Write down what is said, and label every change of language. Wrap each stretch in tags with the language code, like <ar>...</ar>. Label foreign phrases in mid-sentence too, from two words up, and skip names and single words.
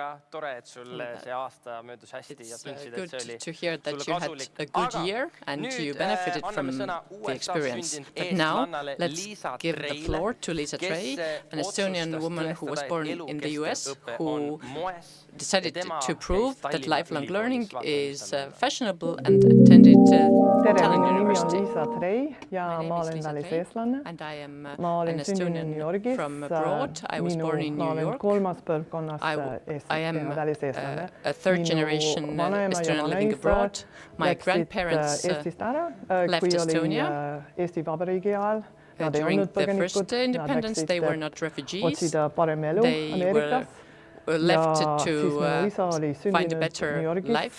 <et>Tore, et sul see aasta möödus hästi ja tundsid, et see oli sulle kasulik. Aga nüüd anname sõna USA sündinud eestlannale Liisa Treile, kes otsustas tõestada elukestev õpe on moes.</et> <en>Decided to prove that lifelong learning is fashionable and attended Tallinn University.</en> <et>Liisa Trei ja ma olen väliseestlane. Ma olen sündinud New Yorgis. Ma olen kolmas põlvkonnas väliseestlane.</et> <en>A third generation Estonian living abroad. My grandparents left Estonia.</en> <et>Eesti Vabariigi ajal.</et> <en>During the first independence, they were not refugees. They were left to find a better life.</en>